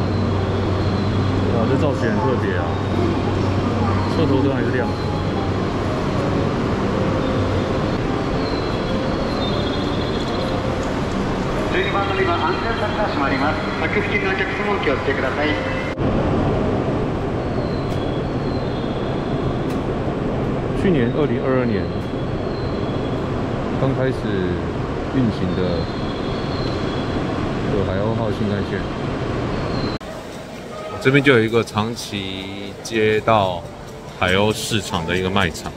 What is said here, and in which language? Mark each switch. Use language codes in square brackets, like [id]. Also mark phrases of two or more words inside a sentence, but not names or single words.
[zh] 哇，这造型很特别啊，车头灯还是亮的。 [ja] 12 番乗り場安全柵が閉まります。客付近のお客様お気をつけください。 [zh] 去年2022年刚开始运行的海鸥号新干线，这边就有一个长崎街道海鸥市场的一个卖场。